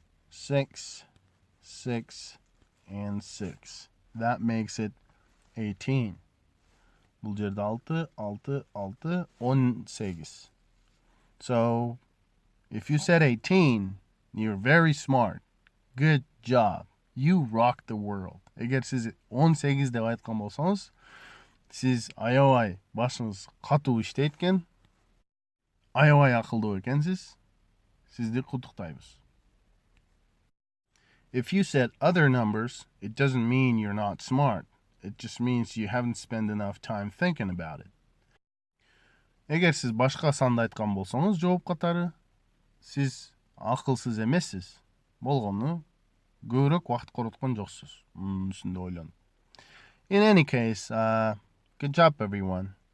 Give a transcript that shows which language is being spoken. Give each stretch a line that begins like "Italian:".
English: 6, 6, and 6. That makes it 18.
Kyrgyz: Bul жерде 6, 6, 6, 18.
English: So, if you said 18, you're very smart. Good job. You rock the world.
Kyrgyz: Эгер сиз 18 деп айткан болсоңуз, сиз аябай башыңыз катуу иштейт экен, аябай акылдуу экенсиз. Сизди куттуктайбыз.
English: If you said other numbers, it doesn't mean you're not smart. It just means you haven't spent enough time thinking about it.
Kyrgyz: Эгер сиз башка санды айткан болсоңуз, жооп катары, сиз акылсыз эмессиз. Болгону көбүрөөк убакыт короткон жоксуз. Үстүндө ойлонуп.
English: In any case, good job everyone.